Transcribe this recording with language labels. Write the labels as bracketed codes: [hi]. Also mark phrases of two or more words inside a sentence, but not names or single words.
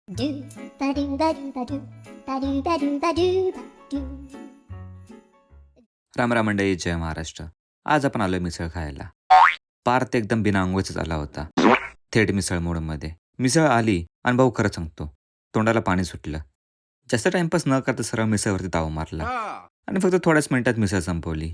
[mr] Do ba do ba do ba do ba do ba do ba do ba do. रामराम मंडळी, जय महाराष्ट्र. आज आपण आलोय मिसळ खायला. पार्थ एकदम बिना अंघोळीचाच आला होता, थेट मिसळ मोडमध्ये. मिसळ आली आणि भाऊ खरं सांगतो, तोंडाला पाणी सुटलं. जास्त टाइमपास न करता सरळ मिसळवरती ताव मारला आणि फक्त थोड्याच मिनिटात मिसळ संपवली.